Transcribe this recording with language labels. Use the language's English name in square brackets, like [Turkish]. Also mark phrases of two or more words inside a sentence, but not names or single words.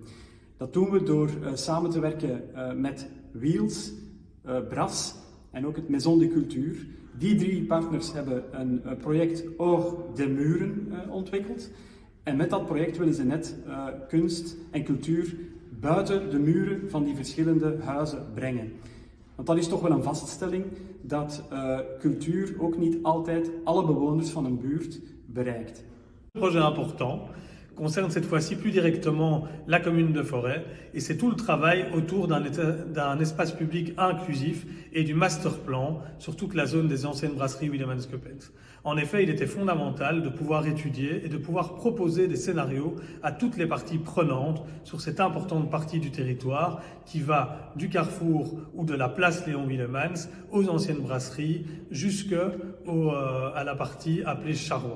[Dutch] Dat doen we door samen te werken met Wheels, Bras en ook het Maison de Culture, Die 3 partners hebben een project Hors des Muren ontwikkeld. En met dat project willen ze net kunst en cultuur buiten de muren van die verschillende huizen brengen. Want dat is toch wel een vaststelling dat cultuur ook niet altijd alle bewoners van een buurt bereikt. [French] Le projet important concerne cette fois-ci plus directement la commune de Forêt et c'est tout le travail autour d'un espace public inclusif et du masterplan sur toute la zone des anciennes brasseries Willems Coppens. En effet, il était fondamental de pouvoir étudier et de pouvoir proposer des scénarios à toutes les parties prenantes sur cette importante partie du territoire qui va du carrefour ou de la place Léon Willems aux anciennes brasseries jusqu'à la partie appelée Charrois.